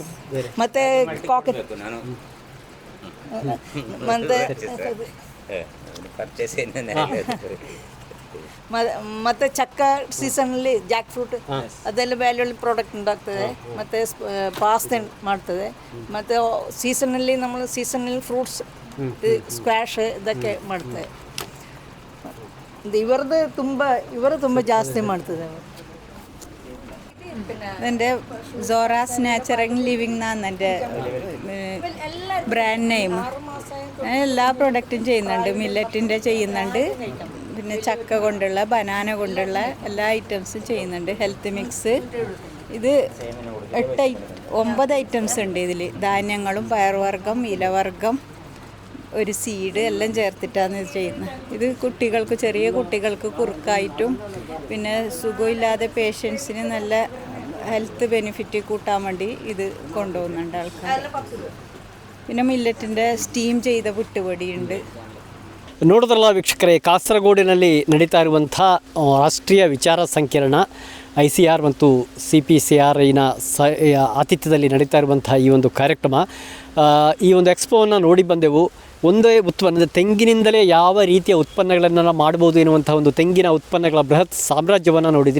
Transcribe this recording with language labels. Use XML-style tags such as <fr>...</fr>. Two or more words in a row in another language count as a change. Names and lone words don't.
<kn>ಮತ್ತು ಮತ್ತು ಚಕ್ಕ ಸೀಸನಲ್ಲಿ</kn> <en>jack fruit</en> <kn>ಅದೆಲ್ಲ</kn> <en>value product</en> <kn>ಉಂಟಾಗ್ತದೆ. ಮತ್ತು ಪಾಸ್ತೆ ಮಾಡ್ತದೆ. ಮತ್ತು ಸೀಸನಲ್ಲಿ</kn> <en>fruits squash</en> <kn>ಇದಕ್ಕೆ ಮಾಡ್ತದೆ. ಇವರು ತುಂಬ ಜಾಸ್ತಿ ಮಾಡ್ತದೆ.</kn> <ml>എൻ്റെ സോറാസ് നാച്ചുറൽ ലിവിങ് എന്നാണ് എൻ്റെ</ml> <en>brand name.</en> <ml>ഞാൻ എല്ലാ പ്രോഡക്റ്റും ചെയ്യുന്നുണ്ട്. മില്ലറ്റിൻ്റെ ചെയ്യുന്നുണ്ട്, പിന്നെ ചക്ക കൊണ്ടുള്ള ബനാന കൊണ്ടുള്ള എല്ലാ ഐറ്റംസും ചെയ്യുന്നുണ്ട്.</ml> <en>health mix</en> <ml>ഇത് 9 ഐറ്റംസ് ഉണ്ട് ഇതിൽ. ധാന്യങ്ങളും പയറുവർഗ്ഗം, ഇലവർഗ്ഗം, ഒരു സീഡ് എല്ലാം ചേർത്തിട്ടാണ് ഇത് ചെയ്യുന്നത്. ഇത് കുട്ടികൾക്ക്, ചെറിയ കുട്ടികൾക്ക് കുറുക്കായിട്ടും പിന്നെ സുഖമില്ലാതെ പേഷ്യൻസിന് നല്ല</ml> <en>health benefit</en> <ml>കൂട്ടാൻ വേണ്ടി ഇത് കൊണ്ടുപോകുന്നുണ്ട് ആൾക്കാർ. പിന്നെ മില്ലറ്റിൻ്റെ സ്റ്റീം ചെയ്ത പുട്ടുപൊടിയുണ്ട്.</ml> <kn>ನೋಡಿದ್ರಲ್ಲ ವೀಕ್ಷಕರೇ, ಕಾಸರಗೋಡಿನಲ್ಲಿ ನಡೀತಾ ಇರುವಂಥ ರಾಷ್ಟ್ರೀಯ ವಿಚಾರ ಸಂಕಿರಣ ICR ಮತ್ತು CPCRIನ ಆತಿಥ್ಯದಲ್ಲಿ ನಡೀತಾ ಇರುವಂಥ ಈ ಒಂದು ಕಾರ್ಯಕ್ರಮ, ಈ ಒಂದು ಎಕ್ಸ್ಪೋವನ್ನು ನೋಡಿ ಬಂದೆವು. ಒಂದೇ ಉತ್ಪನ್ನ, ತೆಂಗಿನಿಂದಲೇ ಯಾವ ರೀತಿಯ ಉತ್ಪನ್ನಗಳನ್ನು ಮಾಡ್ಬೋದು ಎನ್ನುವಂಥ ಒಂದು ತೆಂಗಿನ ಉತ್ಪನ್ನಗಳ ಬೃಹತ್ ಸಾಮ್ರಾಜ್ಯವನ್ನು ನೋಡಿದ್ರಿ.</kn>